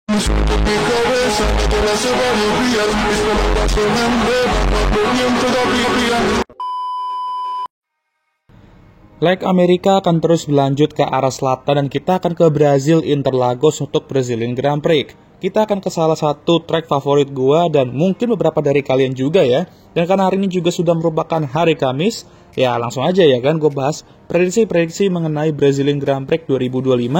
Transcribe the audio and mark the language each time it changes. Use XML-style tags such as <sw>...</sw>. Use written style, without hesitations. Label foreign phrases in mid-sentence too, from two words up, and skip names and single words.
<es>suelto mi cabeza, me duele hace varios días, mis palabras se me enredan, no bien todavía.</es> <id>Leg Amerika akan terus berlanjut ke arah selatan dan kita akan ke Brazil Interlagos untuk Brazilian Grand Prix. Kita akan ke salah satu track favorit gua dan mungkin beberapa dari kalian juga ya. Dan karena hari ini juga sudah merupakan hari Kamis, ya langsung aja ya kan gue bahas prediksi-prediksi mengenai Brazilian Grand Prix 2025.</id>